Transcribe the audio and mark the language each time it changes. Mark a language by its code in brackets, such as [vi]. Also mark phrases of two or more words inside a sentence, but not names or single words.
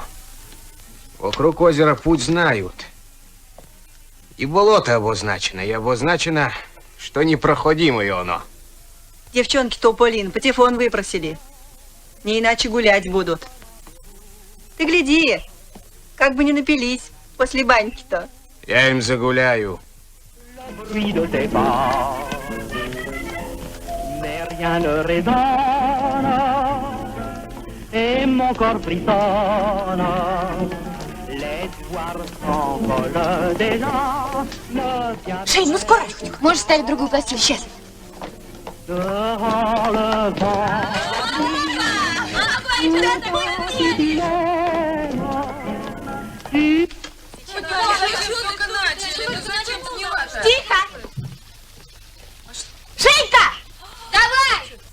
[ru] Вокруг озера путь знают. И болото обозначено, и обозначено, что непроходимое оно. Девчонки Тополин по телефону выпросили. Не иначе гулять будут. Ты гляди, как бы не напились после баньки-то. Я им загуляю. [fr] Rien ne résonne et mon corps frissonne. L'espoir s'envole déjà. [ru] Жень, ну скоро. Можешь ставить другую постель. Сейчас. [fr] Dehors le vent. [ru] Тихо! Женька! Давай!